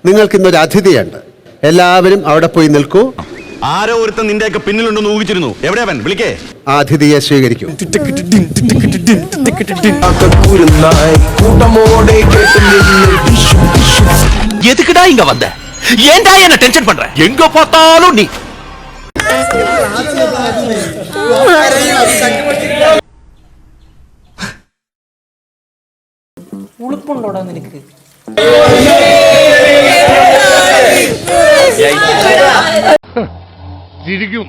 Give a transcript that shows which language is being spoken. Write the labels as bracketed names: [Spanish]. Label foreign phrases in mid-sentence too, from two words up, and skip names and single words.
[Malayalam] നിങ്ങൾക്ക് ഇന്നൊരു അതിഥിയുണ്ട്. എല്ലാവരും അവിടെ പോയി നിൽക്കൂ. ആരോ ഒരുത്തൻ നിന്റെയൊക്കെ പിന്നിലുണ്ടെന്ന് ഊഹിച്ചിരുന്നു. എവിടെയാവൻ? വിളിക്കേ. ആ അതിഥിയെ സ്വീകരിക്കൂ. [Tamil] எதுக்குடா இங்க வந்த? ஏன்டா என்ன டென்ஷன் பண்ற? எங்க பார்த்தாலும் நீ. [Malayalam] ഉളുപ്പുണ്ടോടാ നിനക്ക്? ചിരിക്കും.